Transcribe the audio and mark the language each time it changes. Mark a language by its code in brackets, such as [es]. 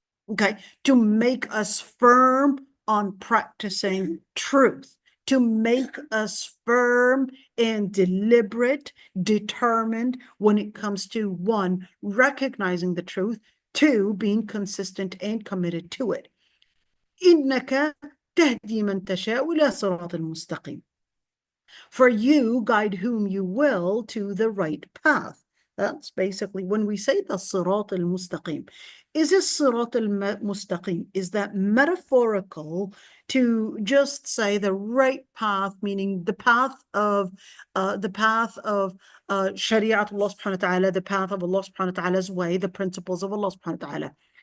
[en] Okay, to make us firm on practicing truth, to make us firm and deliberate, determined when it comes to, one, recognizing the truth, two, being consistent and committed to it. [ar] إنك تهدي من تشاء إلى صراط المستقيم. [en] For you guide whom you will to the right path. That's basically when we say the Sirat al-Mustaqim. Is this Sirat al-Mustaqim? Is that metaphorical to just say the right path, meaning the path of Shari'at Allah subhanahu wa ta'ala, the path of Allah subhanahu wa ta'ala's way, the principles of Allah subhanahu wa ta'ala?